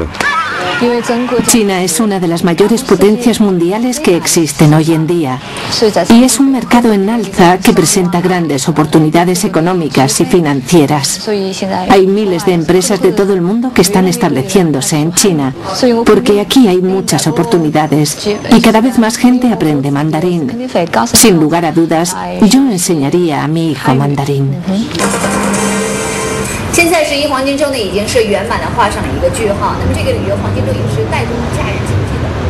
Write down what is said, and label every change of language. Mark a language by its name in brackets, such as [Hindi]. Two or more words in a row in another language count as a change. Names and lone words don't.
[Spanish] China es una de las mayores potencias mundiales que existen hoy en día y es un mercado en alza que presenta grandes oportunidades económicas y financieras. Hay miles de empresas de todo el mundo que están estableciéndose en China porque aquí hay muchas oportunidades y cada vez más gente aprende mandarín. Sin lugar a dudas, yo enseñaría a mi hijo mandarín. [Chinese] 现在11黄金周呢，已经是圆满的画上了一个句号。那么这个里约黄金周也是带动了假日经济的。